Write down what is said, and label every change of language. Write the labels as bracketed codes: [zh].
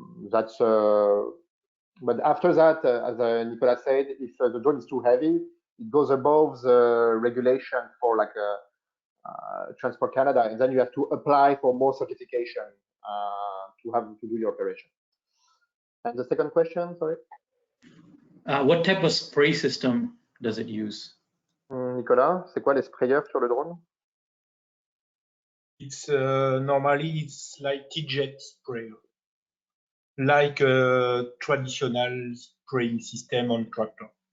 [en] But after that, as Nicolas said, if the drone is too heavy, it goes above the regulation for like Transport Canada, and then you have to apply for more certification to do the operation. And the second question, sorry? What type of spray system does it use? [fr] Nicolas, c'est quoi les sprayeurs sur le drone? [en] It's normally it's like T-jet sprayer, like a traditional spraying system on tractor.